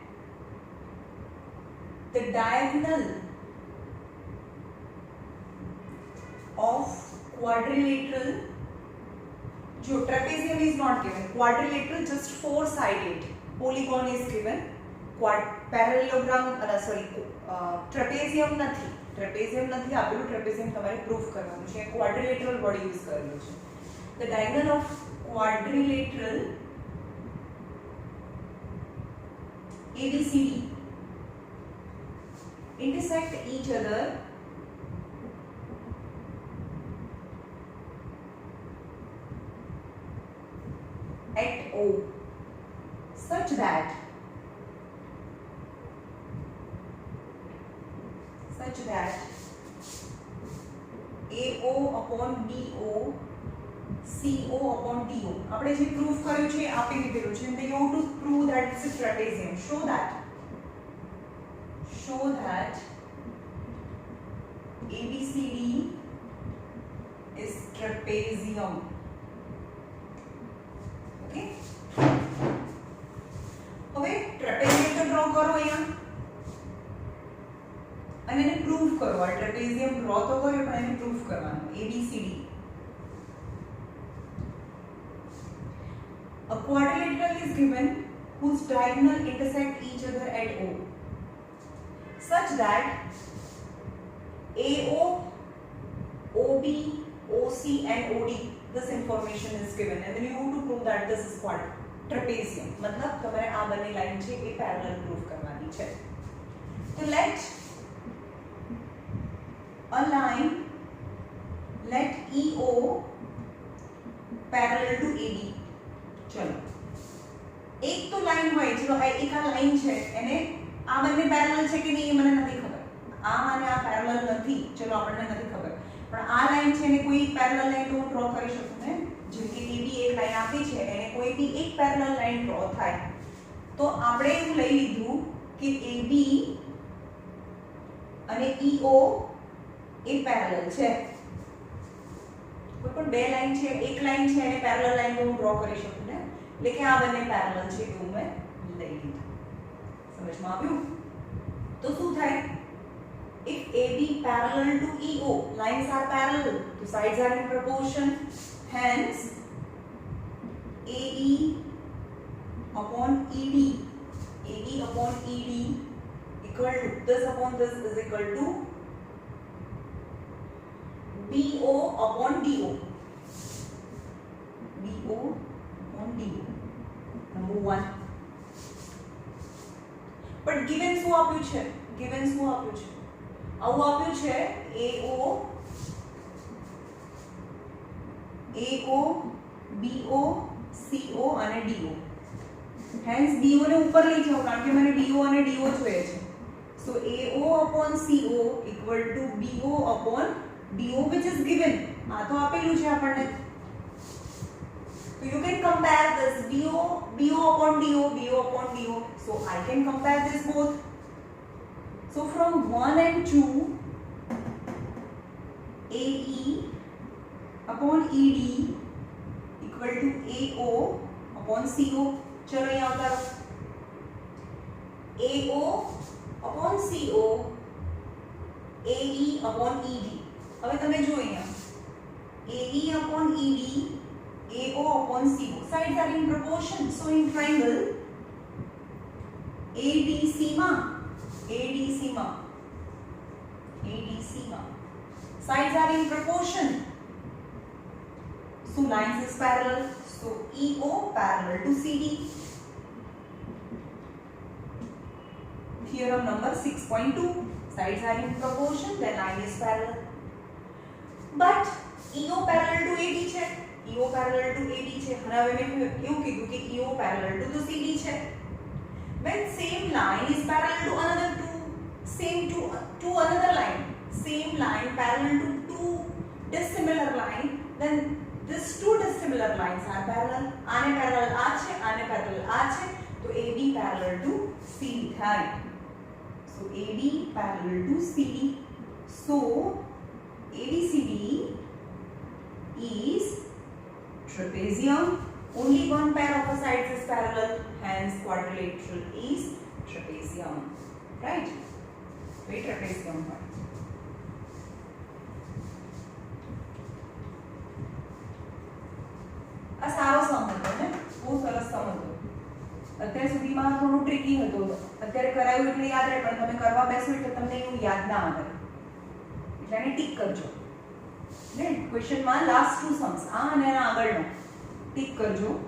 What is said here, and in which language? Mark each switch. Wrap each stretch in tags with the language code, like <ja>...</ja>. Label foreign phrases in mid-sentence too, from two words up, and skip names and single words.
<en>The diagonal of quadrilateral, जो trapezium is not given, quadrilateral just four-sided polygon is given, parallelogram trapezium</en> <gu>નથી આપેલું,</gu> <en>trapezium</en> <gu>તમારે પ્રૂફ કરવાનું છે,</gu> <en>quadrilateral word use</en> <gu>કરેલું છે.</gu> <en>The diagonal of quadrilateral ABCD intersect each other at O such that AO upon BO CO upon DO.</en> <gu>આપણે જે પ્રૂફ કર્યું છે આપી દીધેલું છે.</gu> <en>They have to prove that it's a trapezium. Show that ABCD is trapezium.</en> <gu>Okay. હવે trapezium તો ડ્રો કરો અહીંયા અને એને પ્રૂફ કરો. આ trapezium ડ્રો તો કર્યો પણ એને પ્રૂફ કરવાનું. ABCD.</gu> <en>A quadrilateral is given whose diagonal intersect each other at O such that AO, OB, OC and OD, this information is given and then you have to prove that this is what? Trapezium.</en> <gu>मतलब તમારે આ બંને લાઈન છે એ પેરેલલ પ્રૂફ કરવાની છે.</gu> <en>તો let EO parallel to AD.</en> <hi>चलो एक तो लाइन</hi> <gu>હોય, ચલો એક આ લાઈન છે એને આ બંને પેરેલલ છે કે નહીં એ મને નથી ખબર. આ અને આ પેરેલલ નથી, ચલો આપણને નથી ખબર, પણ આ લાઈન છે એને કોઈ પેરેલલ લાઈન તો હું ડ્રો કરી શકું ને. જેમ કે AB એક લાઈન આપી છે એને કોઈ બી એક પેરેલલ લાઈન ડ્રો થાય તો આપણે એવું લઈ લીધું કે AB અને EO એ પેરેલલ છે. કોઈ પણ બે લાઈન છે, એક લાઈન છે એને પેરેલલ લાઈન હું ડ્રો કરી શકું ને, એટલે કે આ બંને પેરેલલ છે એવું મેં લઈ લીધું. સમજમાં આવ્યું? તો શું થાય?</gu> <en>If AB parallel to EO, lines are parallel, the sides are in proportion, hence AE upon ED equal to this upon this is equal to BO upon DO. Number 1. But given</en> <gu>શું આપ્યું છે? આવું આપ્યું છે AO, BO, CO અને DO. Hence DO ને ઉપર લઈ જાઓ કારણ કે મને BO અને DO જોઈએ છે.</gu> <en>So AO upon CO equal to BO upon DO which is given. આ તો આપેલું છે આપણને. So you can compare this BO upon DO. So I can compare this both. So from 1 and 2, AE upon ED equal to AO upon CO.</en> <hi>चलो यहाँ करो.</hi> <en>AO upon CO, AE upon ED.</en> <gu>હવે તમે જો અહીંયા</gu> <en>AE upon ED, AO upon CO. Sides are in proportion. So in triangle ADC માં sides are in proportion. So lines is parallel. So EO parallel to CD. Theorem number 6.2. Sides are in proportion, then line is parallel. But EO parallel to AD છે.</en> <gu>અને હવે મેં એવું કીધું કે</gu> <en>EO parallel to CD</en> <gu>છે.</gu> <en>When same line is parallel to another another line, same line parallel to two dissimilar line, then these two dissimilar lines are parallel.</en> <gu>આને parallel આ છે, આને parallel આ છે, તો</gu> <en>AB parallel to CD</en> <gu>થાય.</gu> <en>So AB parallel to CD. So ABCD is trapezium. only one pair of the sides is parallel, hence quadrilateral is trapezium, right?</en> <hi>तो ये trapezium है.</hi> <gu>આ સારો સમ હતો ને, બહુ સરસ સમ હતો. અત્યાર સુધીમાં થોડું ટ્રિકી હતું. અત્યારે કરાયું એટલે યાદ રહે, પણ તમે કરવા બેસો એટલે તમને એવું યાદ ના આવે. એટલે આને ટીક કરજો. ને ક્વેશ્ચનમાં</gu> <en>last two sums</en> <gu>આ અને એના આગળનો ટીક કરજો.</gu>